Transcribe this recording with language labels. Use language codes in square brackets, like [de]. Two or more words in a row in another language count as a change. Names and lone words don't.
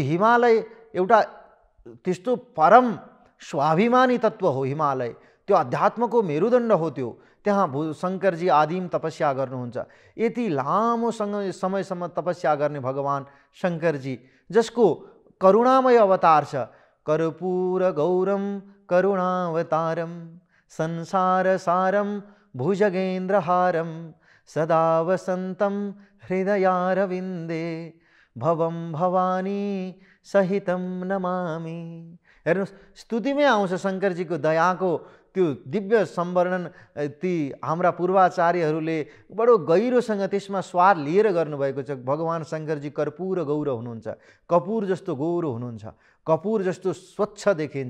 [ne] त्यो हिमालय एउटा त्यस्तो परम स्वाभिमानी तत्त्व हो हिमालय, त्यो अध्यात्मको मेरुदण्ड हो त्यो। त्यहाँ शङ्करजी आदिम तपस्या गर्नुहुन्छ। यति लामो समयसम्म तपस्या गर्ने भगवान शङ्करजी, जसको करुणामय अवतार छ। [sa] कर्पूर गौरम करुणावतारम संसार सारम भुजगेन्द्रहारम सदा वसन्तं हृदयारविन्दे भवं भवानी सहितं नमामि। [ne] हेर्नुहोस्, स्तुतिमै आउँछ शङ्करजीको दयाको त्यो दिव्य सम्वर्णन। ती हाम्रा पूर्वाचार्यहरूले बडो गहिरोसँग त्यसमा स्वाद लिएर गर्नुभएको छ। भगवान शङ्करजी कर्पूर गौर हुनुहुन्छ, कपुर जस्तो गौर हुनुहुन्छ, कपुर जस्तो स्वच्छ देखिन्छ।